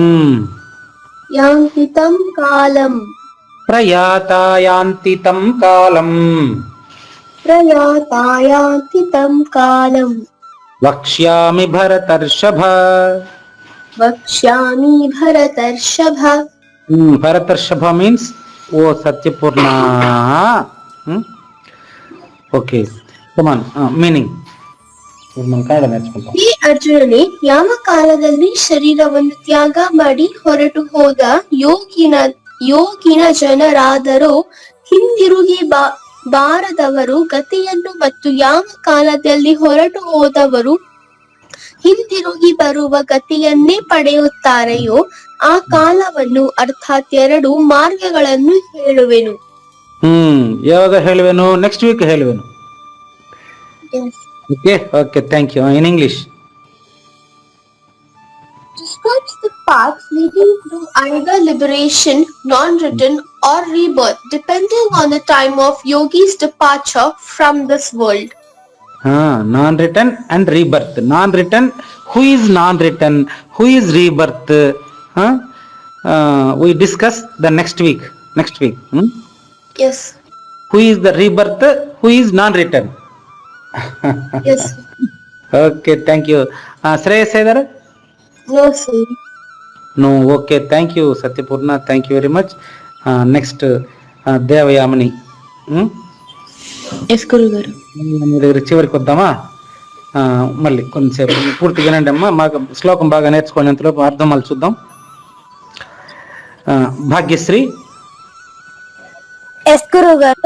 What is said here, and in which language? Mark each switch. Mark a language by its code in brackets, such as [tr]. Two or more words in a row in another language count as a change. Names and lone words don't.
[sa] यान्ति तं कालम् प्रयाता यान्ति तं कालम् प्रयाता यान्ति तं कालम् वक्ष्यामि भरतर्षभ वक्ष्यामि भरतर्षभ [te] భరతర్షభ మీన్స్ ఓ సత్యపూర్ణ [en] okay come on meaning [te] మనం కన్నడ నేర్చుకుంటాం [kn] ಈ ಅರ್ಜುನನೇ ಯಾವ ಕಾಲದಲ್ಲಿ ಶರೀರವನ್ನು ತ್ಯಾಗ ಮಾಡಿ ಹೊರಟು ಹೋದ ಯೋಗಿನ ಜನರಾದರೋ ಹಿಂದಿರುಗಿ ಬಾರದವರು ಗತಿಯನ್ನು ಮತ್ತು ಯಾವ ಕಾಲದಲ್ಲಿ ಹೊರಟು ಹೋದವರು ಹಿಂದಿರುಗಿ ಬರುವ ಗತಿಯನ್ನೇ ಪಡೆಯುತ್ತಾರೆಯೋ ಆ ಕಾಲವನ್ನು ಅರ್ಥಾತ್ 2 ಮಾರ್ಗಗಳನ್ನು ಹೇಳುವೆನು. ಯಾವಾಗ ಹೇಳುವೆನು? [en] next week [kn] ಹೇಳುವೆನು. [en] okay okay thank you. in English describes the paths leading to either liberation, non-written or rebirth depending on the time of yogi's departure from this world. Non-written and rebirth. Non-written, who is non-written, who is rebirth, we discuss the next week. Yes. Who is the rebirth, who is non-written. Yes. Okay, thank you. Shreyas Saidar? No sir. No, okay, thank you Satyapurna, thank you very much. Next Devayamani. [te] ఎస్ గురుగారు. మీ దగ్గర చివరికి వద్దామా? మళ్ళీ కొంచెంసేపు పూర్తి వినండి అమ్మా. మాకు శ్లోకం బాగా నేర్చుకునేంతలోపు అర్థం మళ్ళీ చూద్దాం. భాగ్యశ్రీ. ఎస్ గురుగారు.